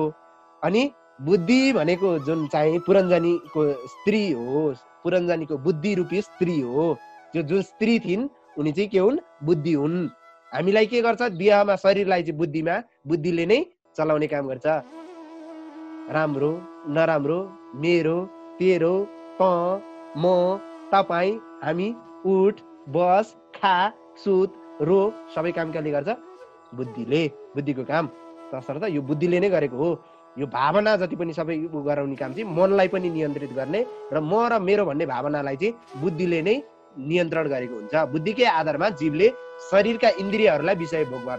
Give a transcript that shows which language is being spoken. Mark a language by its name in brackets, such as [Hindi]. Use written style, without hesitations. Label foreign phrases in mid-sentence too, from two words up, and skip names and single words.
[Nepali] अनि बुद्धि भनेको जुन चाहिँ पुरञ्जनीको स्त्री हो, पुरञ्जनीको बुद्धि रूपी स्त्री हो, त्यो जुन स्त्री थिइन् उनी चाहिँ के हुन्? बुद्धि हुन्। हामीलाई के गर्छ? बिहामा शरीरलाई चाहिँ बुद्धिले नै चलाउने काम गर्छ। राम्रो नराम्रो, मेरो तेरो, त म तपाईँ हामी, उठ बस खा सुत रो सबै काम कसले गर्छ? बुद्धिले, बुद्धिको काम। तसर्थ यो बुद्धिले नै गरेको हो। यो भावना जति पनि सबै गराउने काम चाहिँ मनलाई पनि नियन्त्रित गर्ने र म र मेरो भन्ने भावनालाई चाहिँ बुद्धिले नै नियन्त्रण गरेको हुन्छ। बुद्धिकै आधारमा जीवले शरीरका इन्द्रियहरूलाई विषय भोग गर्छ।